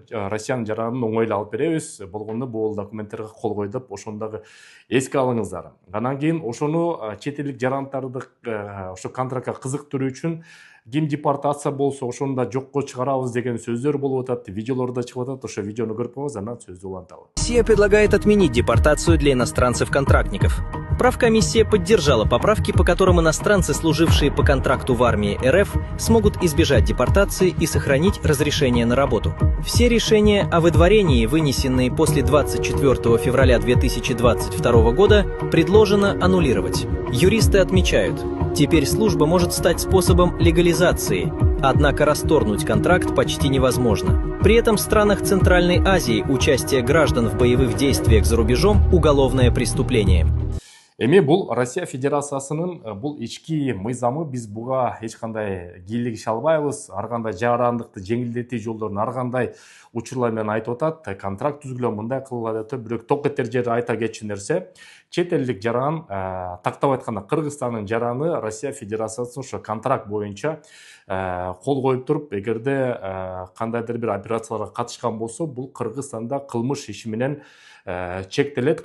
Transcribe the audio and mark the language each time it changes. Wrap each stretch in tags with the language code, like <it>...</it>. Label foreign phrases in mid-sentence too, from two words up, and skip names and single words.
<ky>Россиянын жарандыгын оңой эле алып беребиз. Болгондо бул документтерге кол кой деп ошону дагы эске алыңыздар. Андан кийин ошону чет элдик жарандарды ошо контрактка кызыктыруу үчүн ким депортация болсо ошону да жокко чыгарабыз деген сөздөр болуп атат, видеолор да чыгып атат. Ошо видеону көрүп коңуз, анан сөздү уланталы.</ky> <ru>Россия предлагает отменить депортацию для иностранцев-контрактников. Правкомиссия поддержала поправки, по которым иностранцы, служившие по контракту в армии РФ, смогут избежать депортации и сохранить разрешение на работу. Все решения о выдворении, вынесенные после 24 февраля 2022 года, предложено аннулировать. Юристы отмечают, теперь служба может стать способом легализации, однако расторгнуть контракт почти невозможно. При этом в странах Центральной Азии участие граждан в боевых действиях за рубежом – уголовное преступление.</ru> <ky>Эми бул Россия Федерациясынын бул ички мыйзамы, биз буга эч кандай кийлигише албайбыз. Ар кандай жарандыкты жеңилдетүү жолдорун ар кандай учурлар менен айтып атат. Контракт түзгүлө мындай кылгыла деп, бирок ток кетер жери айта кетчү нерсе. чет элдик жаран, тактап айтканда Кыргызстандын жараны Россия Федерациясына ошо контракт боюнча кол коюп туруп, эгерде кандайдыр бир операцияларга катышкан болсо, бул Кыргызстанда кылмыш иши менен чектелет.</ky>